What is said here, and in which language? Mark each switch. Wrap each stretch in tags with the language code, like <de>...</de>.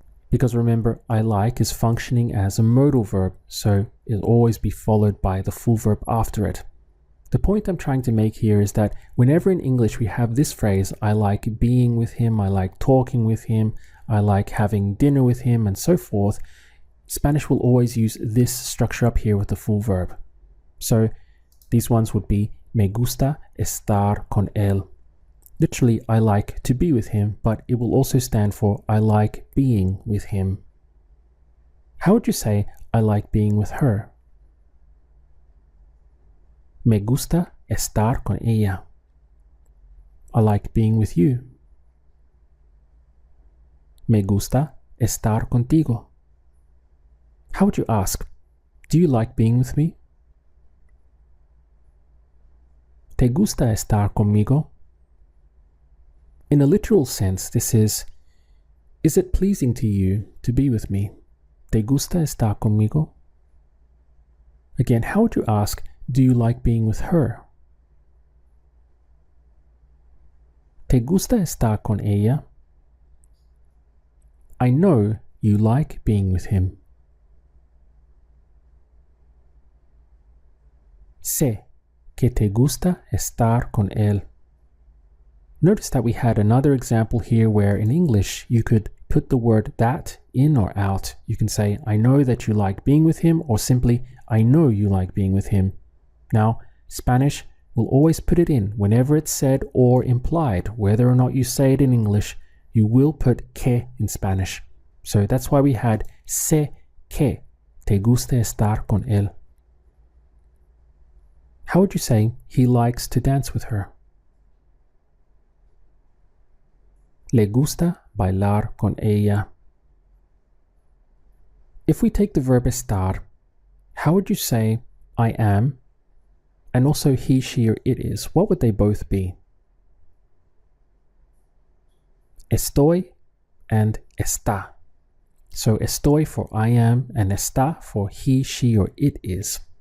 <en>Because remember, I like is functioning as a modal verb, so it'll always be followed by the full verb after it. The point I'm trying to make here is that whenever in English we have this phrase, I like being with him, I like talking with him, I like having dinner with him, and so forth, Spanish will always use this structure up here with the full verb. So these ones would be</en> <es>me gusta estar con él.</es> <en>Literally, I like to be with him, but it will also stand for I like being with him. How would you say I like being with her?</en> <es>Me gusta estar con ella.</es> <en>I like being with you.</en> <es>Me gusta estar contigo.</es> <en>How would you ask? Do you like being with me?</en> <es>¿Te gusta estar conmigo?</es> <en>In a literal sense, this is it pleasing to you to be with me?</en> <es>¿Te gusta estar conmigo?</es> <en>Again, how would you ask, do you like being with her?</en> <es>¿Te gusta estar con ella?</es> <en>I know you like being with him.</en> <es>Sé que te gusta estar con él.</es> <en>Notice that we had another example here where in English you could put the word that in or out. You can say, I know that you like being with him, or simply, I know you like being with him. Now, Spanish will always put it in whenever it's said or implied. Whether or not you say it in English, you will put que in Spanish. So that's why we had</en> <es>sé que te gusta estar con él.</es> <en>How would you say he likes to dance with her?</en> <es>Le gusta bailar con ella.</es> <en>If we take the verb estar, how would you say I am and also he, she, or it is? What would they both be? Estoy and está. So estoy for I am and está for he, she, or it is.</en>